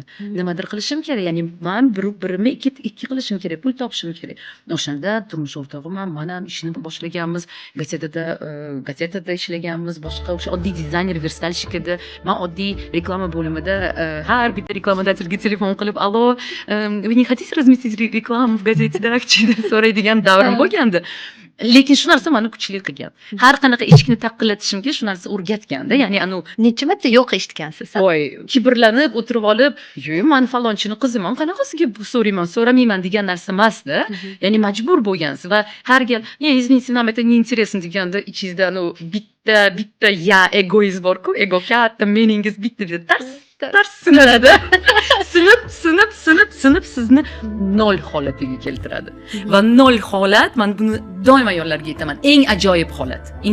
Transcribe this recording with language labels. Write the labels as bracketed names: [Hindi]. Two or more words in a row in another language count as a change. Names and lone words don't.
[Uzbek] Nimadir qilishim kerak. Ya'ni men birimni ikki qilishim kerak, pul topishim kerak. O'shanda turmush o'rtog'im ham, men ham ishni boshlaganmiz, gazetada ishlaganmiz, boshqa o'sha oddiy dizayner versalshikida, men oddiy reklama bo'limida har bitta reklamodatelga telefon qilib, "Allo, [Russian] вы не хотите разместить рекламу в газете Dakchi?" [Uzbek] deb so'raydigan davrim bo'lgandi. Lekin shu narsa meni kuchli qilgan. Har qanaqa eshikni taqillatishimga shu narsa o'rgatganda, ya'ni necha marta yo'q eshitgansiz? Voy, kibrlanib o'tirib olib, "Yo'q, men falonchini qiziman, qanaqasiga so'ramayman" degan narsa emasda. Ya'ni majbur bo'lgansiz va har gal, [Russian] "Извините, нам это не интересно" [Uzbek] deganda ichingizda bitta egoiz bor-ku, ego katta, meningiz bitta tars sinadi. Sinib sizni nol holatiga keltiradi. Va nol holat, men buni doimo ayollarga aytaman, eng ajoyib holat.